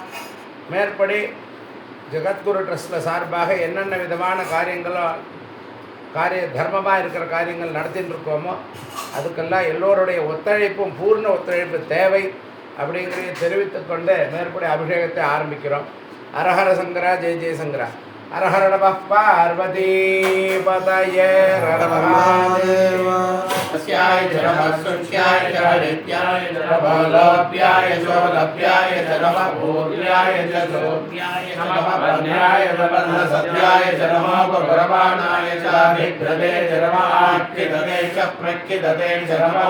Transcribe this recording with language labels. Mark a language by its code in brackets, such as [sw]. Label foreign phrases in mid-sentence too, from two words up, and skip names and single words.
[ta] மேற்படி ஜெகத்குரு ட்ரஸ்ட்டில் சார்பாக என்னென்ன விதமான தர்மமாக இருக்கிற காரியங்கள் நடத்தின்னு இருக்கோமோ அதுக்கெல்லாம் எல்லோருடைய ஒத்துழைப்பும் பூர்ண ஒத்துழைப்பு தேவை அப்படிங்கிறத தெரிவித்துக்கொண்டு மேற்படி அபிஷேகத்தை ஆரம்பிக்கிறோம். ஹரஹர சங்கரா ஜெய ஜெயசங்கரா. [sa] हरहर नम पार्वती पतये अस्याय नमः नित्याय नमः लभ्याय लभ्याय नमः भूर्याय भूर्याय नमः भद्राय नमः सत्याय नमः प्रभवानाय च विभ्रदे नमः आख्यदते च प्रख्यदते नमः